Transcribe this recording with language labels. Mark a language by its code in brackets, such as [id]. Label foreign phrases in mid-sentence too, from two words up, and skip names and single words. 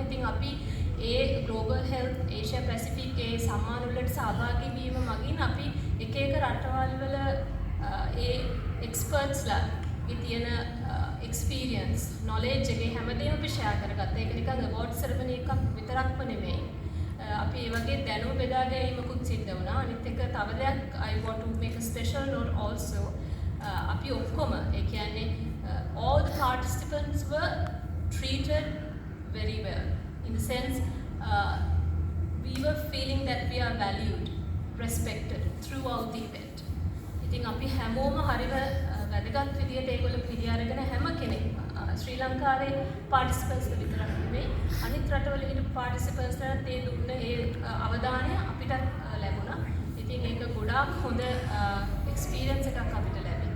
[si] ඉතින් අපි ඒ ග්ලෝබල් හෙල්ත් ඒෂියා පැසිෆික් ඒ සම්මාන වලට සහභාගී වීම මගින් අපි එක එක රටවල් වල ඒ එක්ස්පර්ට්ස්ලා තියෙන [en] experience knowledge [si] එකේ හැමදේම අපි ෂෙයා කරගත්තා. ඒක නිකන් [en] award ceremony [si] එකක් විතරක්ම නෙමෙයි. අපි ඒ වගේ දැනුම බෙදා ගැනීමකුත් සිද්ධ වුණා. අනිත් එක තව දෙයක් [en] I want to make a special note also. [si] අපි ඔක්කොම ඒ කියන්නේ [en] all the participants were treated very well in the sense we were feeling that we are valued, respected throughout the event. [si] ඉතින් අපි හැමෝම හරිව වැදගත් විදියට ඒගොල්ලෝ පිළි අරගෙන හැම කෙනෙක්ම ශ්‍රී ලංකාවේ පාටිසිපන්ට්ස් විතරක් නෙමෙයි අනිත් රටවල ඉන්න පාටිසිපන්ට්ස්ලාට ඒ දුන්න ඒ අවධානය අපිට ලැබුණා. ඉතින් ඒක ගොඩාක් හොඳ එක්ස්පීරියන්ස් එකක් අපිට ලැබිච්ච.